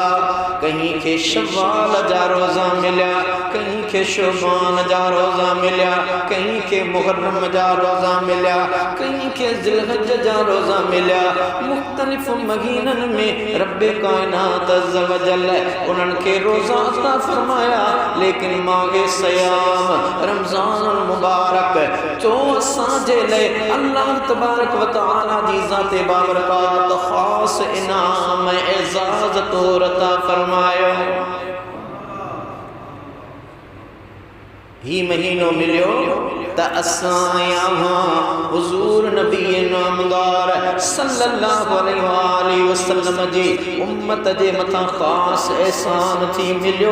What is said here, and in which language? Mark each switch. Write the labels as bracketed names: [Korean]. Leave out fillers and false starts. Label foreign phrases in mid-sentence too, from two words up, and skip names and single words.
[Sindhi] कहीं खे शव्वाल जा रोज़ा मिलिया, कहीं खे शुबान जा रोज़ा मिलिया, कहीं खे मुहर्रम जा रोज़ा मिलिया, कहीं खे ज़िलहज जा रोज़ा मिलिया। मुख़्तलिफ़ महीननि में रब कायनात [Arabic] عز وجل [Sindhi] उन्हनि खे रोज़ा अता फरमाया, लेकिन मागे सयाम रमज़ान मुबारक जो असांजे लाइ [Arabic] الله تبارك وتعالى [Sindhi] जी ज़ाते बाबरकात ख़ास इनाम एज़ाज़ तौर अता फरमायो। ही महीनो मिलियो त असां हुज़ूर नबी नामदार [Arabic] صلى الله عليه وسلم [Sindhi] जी उम्मत जे मथां ख़ास एहसान थी मिलियो।